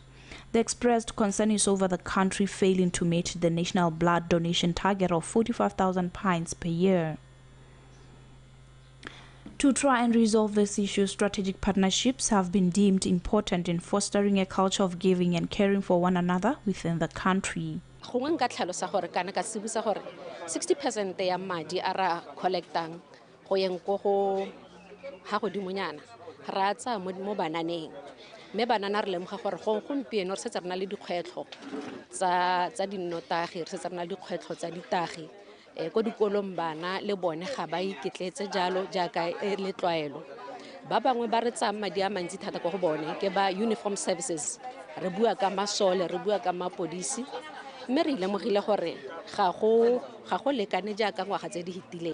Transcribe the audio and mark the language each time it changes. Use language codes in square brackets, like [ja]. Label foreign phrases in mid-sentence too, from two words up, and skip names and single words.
[en] The expressed concern is over the country failing to meet the national blood donation target of 45,000 pints per year. To try and resolve this issue, strategic partnerships have been deemed important in fostering a culture of giving and caring for one another within the country. [tn] 60% ya madi a ra collectang go yeng go ha godimonyana ra tsa mo bananeng me banana re lemoga gore go gompieno re setse rena le dikgwetlho tsa dinnotagi re setse rena le dikgwetlho tsa ditagi go dikolong bana le bone ga ba iketletse jalo jaaka le tlwaelo ba bangwe ba re tsa madi a mantsi thata go bone ke ba [en] uniform services [tn] re bua ka masole re bua ka mapodisi mme re lemogile gore ga go lekane jaaka ngwaga tse di hitileng.